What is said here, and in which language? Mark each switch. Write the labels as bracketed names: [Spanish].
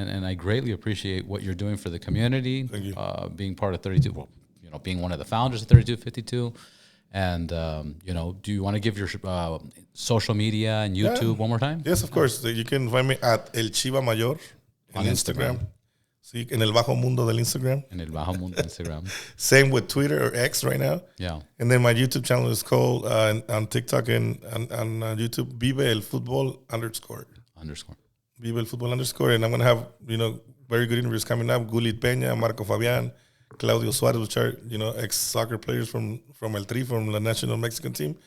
[English] And I greatly appreciate what you're doing for the community. Thank you. Being part of 32. Well, being one of the founders of 3252. And do you want to give your social media and YouTube one more time? Yes, of course. You can find me at El Chiva Mayor on Instagram. [Spanish] Sí, en el bajo mundo del Instagram. En el bajo mundo Instagram. [English] Same with Twitter or X right now. Yeah. And then my YouTube channel is called on TikTok and on YouTube Vive El Futbol _. Vive El Futbol _. And I'm going to have, very good interviews coming up. Gulit Peña, Marco Fabian, Claudio Suarez, which are, ex-soccer players from El Tri, from the national Mexican team.